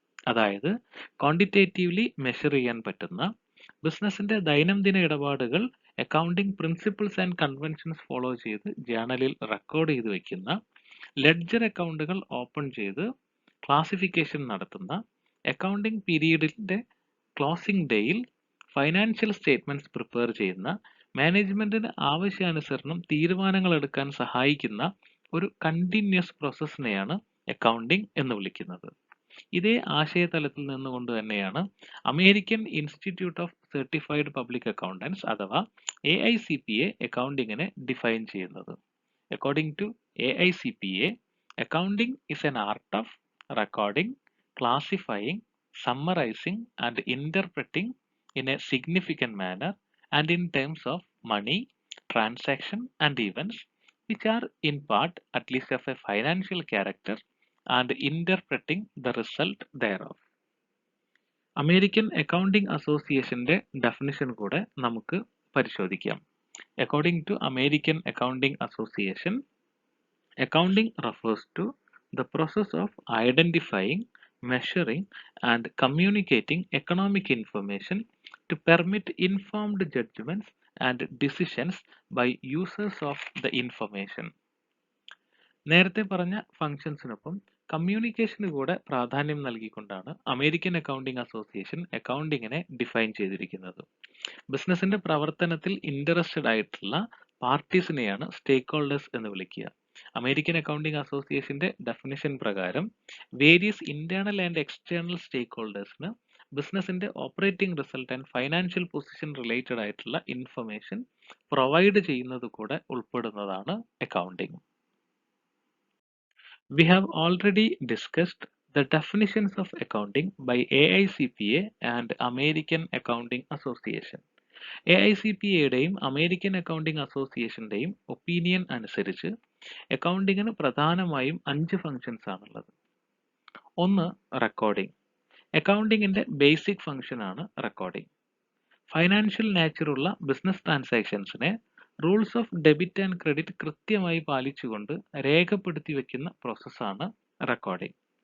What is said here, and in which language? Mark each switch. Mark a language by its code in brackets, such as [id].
[ml] അതായത് quantitatively measure ചെയ്യാൻ പറ്റുന്ന ബിസിനസിന്റെ ദൈനംദിന ഇടപാടുകൾ accounting principles and conventions follow ചെയ്ത് ജേണലിൽ റെക്കോർഡ് ചെയ്ത് വെക്കുന്ന, ലെഡ്ജർ അക്കൗണ്ടുകൾ ഓപ്പൺ ചെയ്ത് ക്ലാസിഫിക്കേഷൻ നടത്തുന്ന, അക്കൗണ്ടിംഗ് പീരീഡിന്റെ ക്ലോസിംഗ് ഡേയിൽ ഫൈനാൻഷ്യൽ സ്റ്റേറ്റ്മെന്റ്സ് പ്രിപ്പയർ ചെയ്യുന്ന, മാനേജ്മെന്റിന് ആവശ്യാനുസരണം തീരുമാനങ്ങൾ എടുക്കാൻ സഹായിക്കുന്ന ഒരു കണ്ടിന്യൂസ് പ്രോസസ്സിനെയാണ് അക്കൗണ്ടിംഗ് എന്ന് വിളിക്കുന്നത്. ഇതേ ആശയതലത്തിൽ നിന്നുകൊണ്ട് തന്നെയാണ് American institute of certified public accountants അഥവാ AICPA അക്കൗണ്ടിങ്ങിനെ ഡിഫൈൻ ചെയ്യുന്നത്. [en] According to AICPA, accounting is an art of recording, classifying, summarizing and interpreting in a significant manner and in terms of money, transaction and events which are in part at least of a financial character and interpreting the result thereof. [ml] American accounting അസോസിയേഷന്റെ definition കൂടെ നമുക്ക് പരിശോധിക്കാം. [en] According to American Accounting Association, accounting refers to the process of identifying, measuring, and communicating economic information to permit informed judgments and decisions by users of the information. [ml] നേരത്തെ പറഞ്ഞ ഫംഗ്ഷൻസിനൊപ്പം കമ്മ്യൂണിക്കേഷന് കൂടെ പ്രാധാന്യം നൽകിക്കൊണ്ടാണ് American accounting association അക്കൗണ്ടിങ്ങിനെ define ചെയ്തിരിക്കുന്നത്. ബിസിനസിന്റെ പ്രവർത്തനത്തിൽ interested ആയിട്ടുള്ള പാർട്ടീസിനെയാണ് സ്റ്റേക്ക് holders എന്ന് വിളിക്കുക. അമേരിക്കൻ അക്കൗണ്ടിംഗ് അസോസിയേഷന്റെ ഡെഫിനിഷൻ പ്രകാരം വേരിയസ് ഇന്റേണൽ ആൻഡ് എക്സ്റ്റേണൽ സ്റ്റേക്ക് ഹോൾഡേഴ്സിന് ബിസിനസിന്റെ operating result and financial position related ആയിട്ടുള്ള ഇൻഫർമേഷൻ പ്രൊവൈഡ് ചെയ്യുന്നത് കൂടെ ഉൾപ്പെടുന്നതാണ് accounting. [en] We have already discussed the definitions of accounting by AICPA and American Accounting Association. [ml] AICPAയുടെയും American accounting അസോസിയേഷന്റെയും opinion അനുസരിച്ച് അക്കൗണ്ടിങ്ങിന് പ്രധാനമായും 5 functions ആണുള്ളത്. ഒന്ന്, recording. അക്കൗണ്ടിങ്ങിന്റെ basic function ആണ് recording. Financial നാച്ചറുള്ള business ട്രാൻസാക്ഷൻസിനെ rules of debit and credit കൃത്യമായി പാലിച്ചുകൊണ്ട് രേഖപ്പെടുത്തി വെക്കുന്ന പ്രോസസ്സാണ് റെക്കോർഡിംഗ്.